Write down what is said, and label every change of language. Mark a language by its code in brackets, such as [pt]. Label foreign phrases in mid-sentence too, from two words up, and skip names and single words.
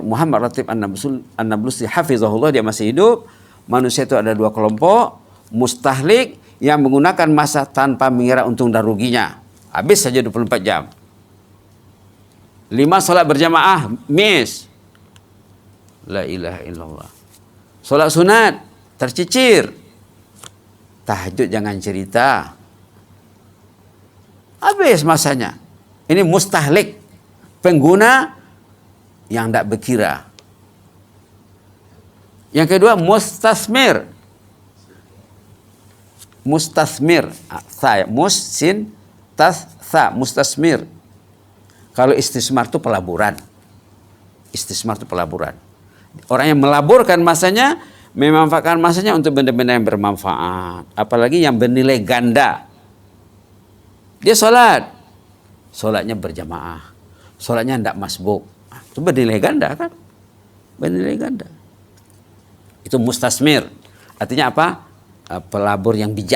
[ms] Muhammad Ratib An-Nablusi hafizahullah, dia masih hidup, manusia itu ada 2 kelompok. Mustahlik yang menggunakan masa tanpa mengira untung dan ruginya. Habis saja 24 jam. 5 salat berjamaah miss. [ar] لا إله إلا الله. [ms] Salat sunat tercicir. Tahajud jangan cerita. Habis masanya. Ini mustahlik, pengguna yang tidak berkira. Yang kedua mustasmir. Mustasmir, sa, sin, tas, sa, mustasmir. Kalau istismar itu pelaburan. Istismar itu pelaburan. Orang yang melaburkan masanya, memanfaatkan masanya untuk benda-benda yang bermanfaat. Apalagi yang bernilai ganda. Dia sholat. Sholatnya berjamaah. Sholatnya tidak masbuk. Itu bernilai ganda kan? Bernilai ganda. Itu mustasmir. Artinya apa? Pelabur yang bijak.